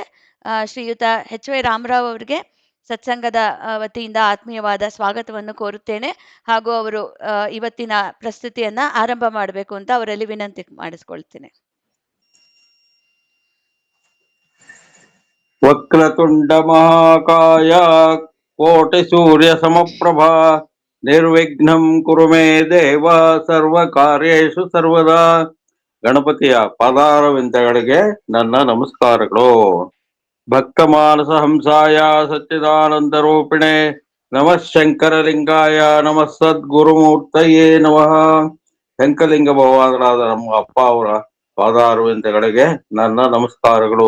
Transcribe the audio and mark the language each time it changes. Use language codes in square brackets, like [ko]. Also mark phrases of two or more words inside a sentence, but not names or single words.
[kn] ಶ್ರೀಯುತ HY ರಾಮರಾವ್ ಅವರಿಗೆ ಸತ್ಸಂಗದ ವತಿಯಿಂದ ಆತ್ಮೀಯವಾದ ಸ್ವಾಗತವನ್ನು ಕೋರುತ್ತೇನೆ. ಹಾಗೂ ಅವರು ಇವತ್ತಿನ ಪ್ರಸ್ತುತಿಯನ್ನು ಆರಂಭ ಮಾಡಬೇಕು ಅಂತ ಅವರಲ್ಲಿ ವಿನಂತಿ ಮಾಡಿಸ್ಕೊಳ್ತೇನೆ. [sa] ವಕ್ರತುಂಡ ಮಹಾಕಾಯ ಕೋಟಿ ಸೂರ್ಯ ಸಮಪ್ರಭಾ ನಿರ್ವಿಘ್ನಂ ಕುರು ಮೇ ದೇವ ಸರ್ವ ಕಾರ್ಯೇಷು ಸರ್ವದಾ. [kn] ಗಣಪತಿಯ ಪಾದಾರವಿಂದಗಳಿಗೆ ನನ್ನ ನಮಸ್ಕಾರಗಳು. [sa] ಭಕ್ತ ಮಾನಸ ಹಂಸಾಯ ಸಚ್ಚಿದಾನಂದ ರೂಪಿಣೆ ನಮಃ ಶಂಕರಲಿಂಗಾಯ ನಮಃ ಸದ್ಗುರುಮೂರ್ತಯೇ ನಮಃ. [kn] ಶಂಕರಲಿಂಗ ಭಗವಾನರಾದ ನಮ್ಮ ಅಪ್ಪ ಅವರ ಪಾದಾರವಿಂದಗಳಿಗೆ ನನ್ನ ನಮಸ್ಕಾರಗಳು.